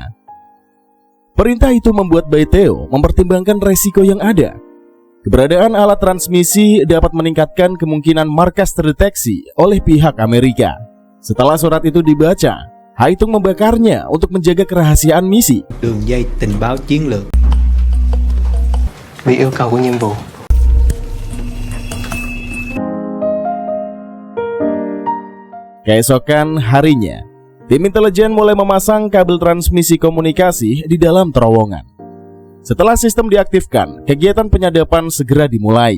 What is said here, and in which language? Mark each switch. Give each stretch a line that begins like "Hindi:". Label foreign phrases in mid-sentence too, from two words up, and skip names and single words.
Indonesian: Perintah itu membuat Bai Theo mempertimbangkan resiko yang ada. Keberadaan alat transmisi dapat meningkatkan kemungkinan markas terdeteksi oleh pihak Amerika. Setelah surat itu dibaca, Hai Tung membakarnya untuk menjaga kerahasiaan misi.
Vietnamese: Đường dây tình báo chiến lược vì yêu cầu của nhiệm vụ.
Indonesian: Keesokan harinya, tim intelijen mulai memasang kabel transmisi komunikasi di dalam terowongan. Setelah sistem diaktifkan, kegiatan penyadapan segera dimulai.